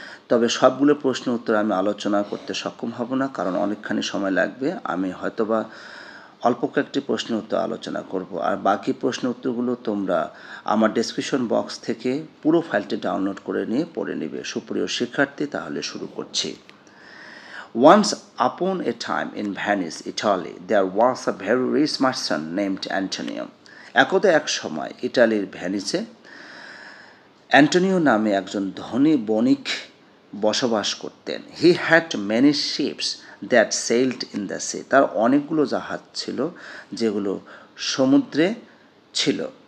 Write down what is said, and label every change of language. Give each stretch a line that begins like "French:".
Bangla: তবে সবগুলো প্রশ্ন উত্তর আমি আলোচনা করতে সক্ষম হব না, কারণ অনেকখানি সময় লাগবে। আমি হয়তোবা অল্প কয়েকটি প্রশ্ন উত্তর আলোচনা করব, আর বাকি প্রশ্ন উত্তরগুলো তোমরা আমার ডেসক্রিপশন বক্স থেকে পুরো ফাইলটি ডাউনলোড করে নিয়ে পড়ে নেবে। সুপ্রিয় শিক্ষার্থী, তাহলে শুরু করছি।
English: Once upon a time in Venice, Italy, there was a very rich merchant named Antonio.
Bangla: একদা এক সময় ইটালির ভেনিসে অ্যান্টোনিও নামে একজন ধনী বণিক বসবাস করতেন।
English: He had many ships that sailed in the sea.
Bangla: তার অনেকগুলো জাহাজ ছিল যেগুলো সমুদ্রে ছিল।